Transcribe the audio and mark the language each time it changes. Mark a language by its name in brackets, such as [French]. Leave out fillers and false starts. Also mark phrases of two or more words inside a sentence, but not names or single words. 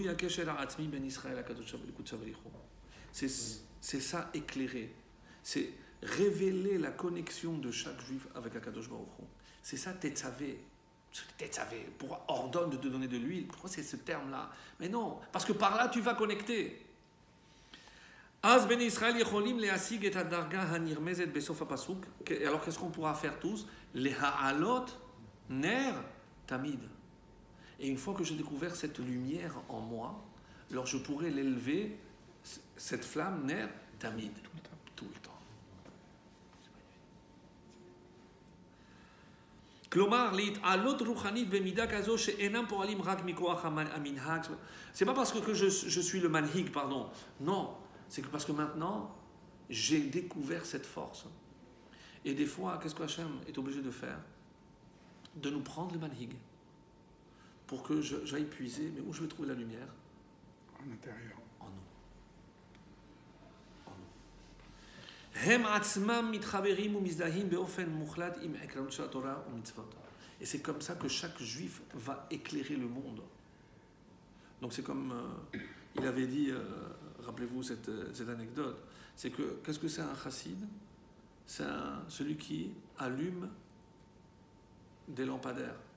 [French] C'est ça éclairer. C'est révéler la connexion de chaque juif avec [Hebrew] הקדוש ברוך הוא. [French] C'est ça, Tetzavé. Tetzavé, pourquoi ordonne de te donner de l'huile? Pourquoi c'est ce terme-là? Mais non, parce que par là, tu vas connecter. [Hebrew] אז בני ישראל יכולים להשיג את הדרגה הנרמזת בסוף הפסוק. [French] Alors qu'est-ce qu'on pourra faire tous? [Hebrew] Les העלות נר תמיד. [French] Et une fois que j'ai découvert cette lumière en moi, alors je pourrai l'élever, cette flamme [Hebrew] נר תמיד, [French] tout le temps. [Hebrew] כלומר, להתעלות רוחנית במידה כזו שאינם פועלים רק מכוח המנהג. [French] C'est pas parce que je suis le manhig, pardon. Non, c'est que parce que maintenant, j'ai découvert cette force. Et des fois, qu'est-ce que Hachem est obligé de faire? De nous prendre le manhig. Pour que j'aille puiser, mais où je vais trouver la lumière? En intérieur. En nous. En nous. [Hebrew] הם עצמם מתחברים ומזדהים באופן מוחלט עם עקרונות של התורה ומצוות. [French] Et c'est comme ça que chaque juif va éclairer le monde. Donc c'est comme il avait dit, rappelez-vous cette anecdote, c'est que qu'est-ce que c'est un chassid? C'est celui qui allume des lampadaires.